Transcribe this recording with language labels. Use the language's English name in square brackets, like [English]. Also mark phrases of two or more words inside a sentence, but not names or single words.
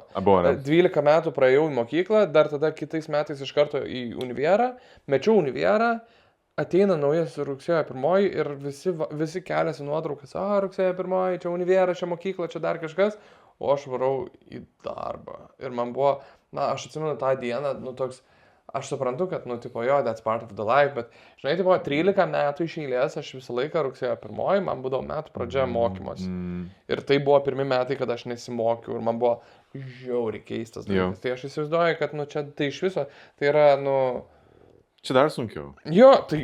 [Lithuanian] 12 metų praėjau į mokyklą, dar tada kitais metais iš karto į univerą, mečiau univerą, ateina naujas rugsėjo 1 ir visi keliasi nuotraukas, rugsėjo 1, čia univerą, čia mokykla, čia dar kažkas, o aš varau į darbą. Ir man buvo, aš atsimenu tą dieną, toks, aš suprantu, kad, nu, tipo, jo, [English] that's part of the life, [Lithuanian] bet, žinai, tipo, 13 metų iš eilės, aš visą laiką rugsėjo 1, man būdavo metų pradžia mokymosi. Ir tai buvo pirmi metai, kad aš nesimokiau ir man buvo žiauriai keistas dalykas. Tai aš įsivaizduoju, kad, nu, čia tai iš viso, tai yra, nu... Čia dar sunkiau. Jo, tai...